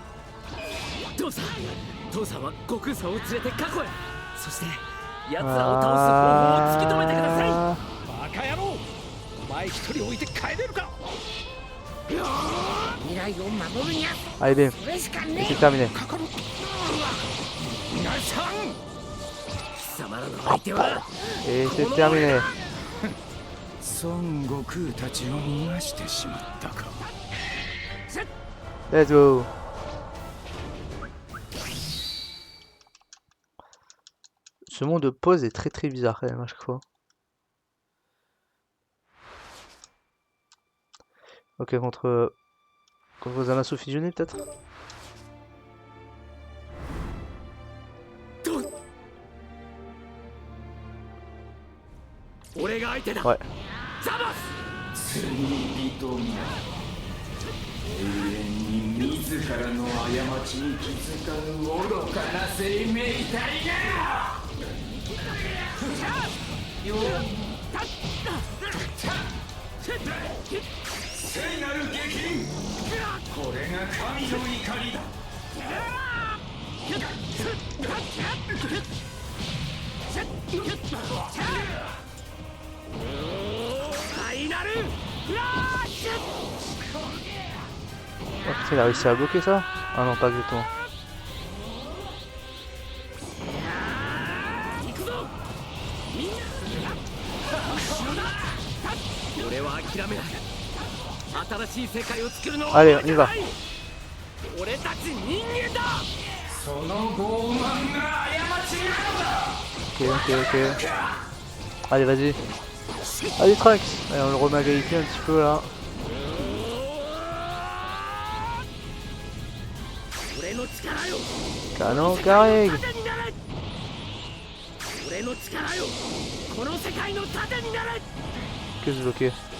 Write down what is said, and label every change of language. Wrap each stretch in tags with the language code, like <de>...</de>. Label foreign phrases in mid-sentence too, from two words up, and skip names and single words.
<ja>父さんは悟空さんを連れて過去へ。そして奴らを倒す方法を突き止めてください。バカ野郎、お前一人置いて帰れるか。未来を守るにゃ</ja> <fr>Allez, bim.</fr> <ja>それしか</ja> <fr>Et</fr> <ja>ね</ja> <fr>c'est terminé.</fr> <ja>皆さん、貴様らの相手は</ja> <fr>Et c'est terminé.</fr> <ja>孫悟空たちを逃がしてしまったか。</ja> <en>Let's go.</en> <fr>Ce monde de pause est très très bizarre quand même à chaque fois. Ok, contre Zamasu fusionné peut-être. Ouais.</fr> <ja>罪人が永遠に自らの過ちに気づかぬ愚かな生命体が聖なる激鱗、これが神の怒りだ。</ja> <fr>Oh, putain, il a réussi à bloquer ça? Ah non, pas exactement.</fr> <ja>俺は諦めない。新しい世界を作るのは</ja> <fr>Allez, on y va.</fr> <ja>俺たち人間だ。その傲慢が過ちなのだ。</ja> <fr>Ok, ok, ok. Allez, vas-y. Allez, Trunks. Allez, on le remet à égalité un petit peu là. Canon Garrigue. Qu'est-ce que bloqué?</fr>